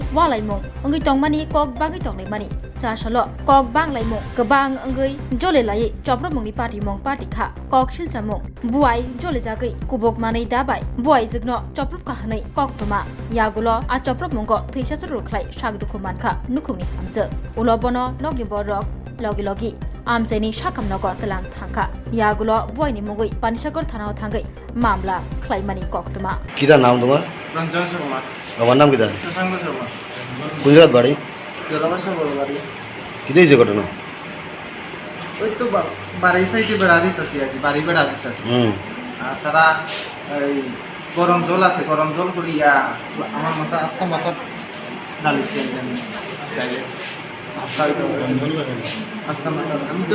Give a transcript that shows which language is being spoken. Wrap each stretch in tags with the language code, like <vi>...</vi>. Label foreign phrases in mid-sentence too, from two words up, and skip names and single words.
<trp>walaimung ongi tongmani kok bangi tonglai chasalo kok banglaimung kebang ongi jole lai choprop mungni party mong party kha kok silchamung buai jole jagai kubok manai dabai buai jigno choprop ka hanai koktoma yagulo a choprop mungo theisa rukhlai shagdukhu mankha nukhungni hamje ulobono nogni borok logi logi amchaini shakamnogo telang thangka yagulo buaini mungoi Panisagor thanao thangai mamla khlaimani koktoma</trp> <bn>কিটা নাম তোমার রঞ্জন শর্মা আমার নাম কিটা শশাঙ্ক শর্মা কোন জায়গার বাড়ি জলবাসা বলবাড়ি কিটা হয়েছে ঘটনা ওই তো বাড়ি সাইডে বেড়া দিতেছি আর কি বাড়ি বেড়া দিতেছি আর তারা এই গরম জল আছে গরম জল করিয়া আমার মাথা আস্তা মাথা ডালিছে আস্তা মাথা আমি তো</bn>